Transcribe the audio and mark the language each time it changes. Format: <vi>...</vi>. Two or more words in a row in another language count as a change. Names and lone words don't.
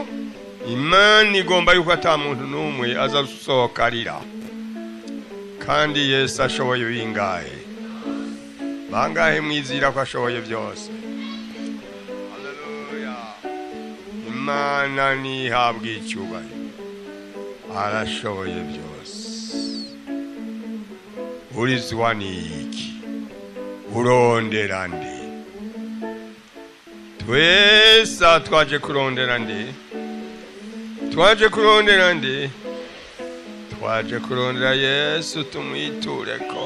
<rn>Imana igomba yuko ata muntu n'umwe aza gusohoka arira, kandi Yesu ashoboye bingahe? Bangahe mwizira ko ashoboye byose? Haleluya! Imana nihabwe icyubahiro, arashoboye byose. Urizwa n'iki? Urondera nde? Twese twaje kurondera nde? Twaje kurondera nde? Twaje kurondera Yesu tumwitureko.</rn>